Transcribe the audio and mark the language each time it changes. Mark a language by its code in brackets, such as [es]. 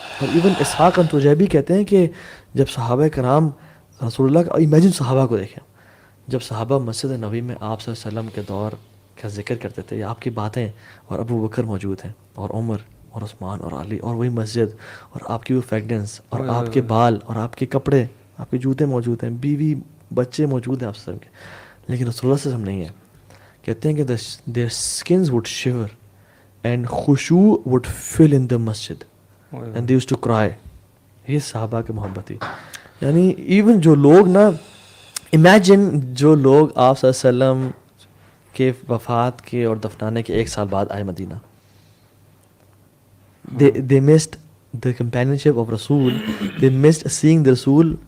[ur] اور ایون اسحاق انتجیبی کہتے ہیں کہ جب صحابہ کرام رسول اللہ کا, امیجن صحابہ کو دیکھیں, جب صحابہ مسجد نبوی میں آپ صلی اللہ علیہ وسلم کے دور کا ذکر کرتے تھے یا آپ کی باتیں, اور ابو بکر موجود ہیں اور عمر اور عثمان اور علی, اور وہی مسجد اور آپ کی وہ فریگنس اور آپ کے بال اور آپ کے کپڑے, آپ کے جوتے موجود ہیں, بیوی بچے موجود ہیں آپ صلی اللہ علیہ وسلم کے, لیکن رسول اللہ صلی اللہ علیہ وسلم نہیں ہے. [en] کہتے ہیں کہ their skins would shiver and khushu would fill in the masjid and they used to cry. [ur] یہ صحابہ کی محبت تھی. یعنی ایون جو لوگ امیجن جو لوگ آپ صلی اللہ علیہ وسلم کے وفات کے اور دفنانے کے 1 سال بعد آئے مدینہ, [en] they missed the companionship of Rasul, they missed seeing the Rasul